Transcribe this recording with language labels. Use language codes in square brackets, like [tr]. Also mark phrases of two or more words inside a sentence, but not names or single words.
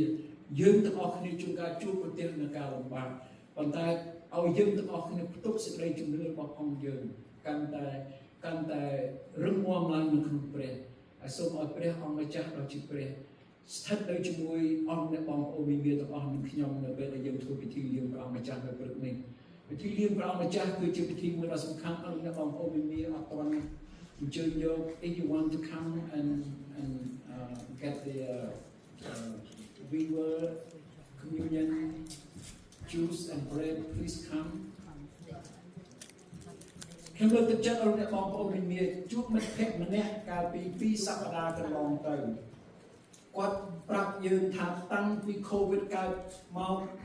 [km] យើងទាំងអស់គ្នាជួនកាលជួបប្រទះនឹងការលំបាកប៉ុន្តែឲ្យយើងទាំងអស់គ្នាផ្ទុកសេចក្តីជំនឿរបស់ផងយើងកាន់តែរឹងមាំឡើង នៅក្នុងព្រះហើយសូមឲ្យព្រះអង្គម្ចាស់ដ៏ជាព្រះស្ថិតនៅជាមួយអង្គអ្នកបងប្អូនមានទាំងអស់នឹង ខ្ញុំនៅពេលដែលយើងធ្វើពិធីលៀងព្រះអង្គម្ចាស់នៅព្រឹកនេះពិធីលៀងព្រះអង្គម្ចាស់គឺជាពិធីមួយដ៏សំខាន់អង្គអ្នកបងប្អូនមានអត់ទាន់អញ្ជើញយក [en] if you want to come and get the river communion juice and bread please come [km] ខ្ញុំលើកទឹកចិត្តដល់អ្នកបងប្អូនមានជួបមិត្តភក្តិម្នាក់កាលពី2សប្តាហ៍កន្លងទៅគាត់ប្រាប់យើងថាតាំងពី COVID កើតមក